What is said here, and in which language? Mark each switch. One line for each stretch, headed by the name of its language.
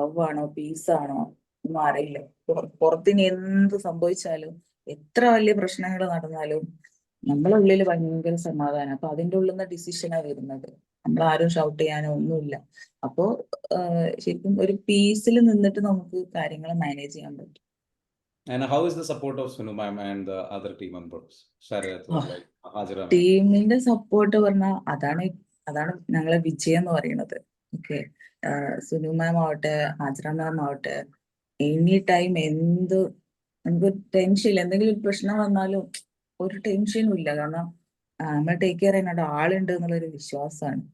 Malayalam: Love ആണോ piece ആണോ ഒന്നും അറിയില്ല. പുറത്തിന് എന്ത് സംഭവിച്ചാലും എത്ര വലിയ പ്രശ്നങ്ങൾ നടന്നാലും നമ്മളെ ഉള്ളിൽ ഭയങ്കര സമാധാനം. അപ്പൊ അതിന്റെ ഉള്ളിൽ നിന്ന് ഡിസിഷനാ വരുന്നത്, നമ്മൾ ആരും ഷൗട്ട് ചെയ്യാനോ ഒന്നുമില്ല. അപ്പോ ശരിക്കും ഒരു പീസിൽ നിന്നിട്ട് നമുക്ക് കാര്യങ്ങൾ മാനേജ് ചെയ്യാൻ പറ്റും.
English: And how is the support of Sunu ma'am and the other team members? Sharath or like Hajra ma'am?
Malayalam: ടീമിന്റെ സപ്പോർട്ട് പറഞ്ഞാൽ അതാണ് ഞങ്ങളെ വിജയം എന്ന് പറയുന്നത്. ഓക്കെ, സുനു മാം ആവട്ടെ, ഹാജറ മാം ആവട്ടെ, എനി ടൈം നമുക്ക് ടെൻഷൻ ഇല്ല. എന്തെങ്കിലും ഒരു പ്രശ്നം വന്നാലും ഒരു ടെൻഷനും ഇല്ല. കാരണം നമ്മൾ ടേക്ക് കെയർ ചെയ്യാനായിട്ട് ആളുണ്ട് എന്നുള്ളൊരു വിശ്വാസമാണ്.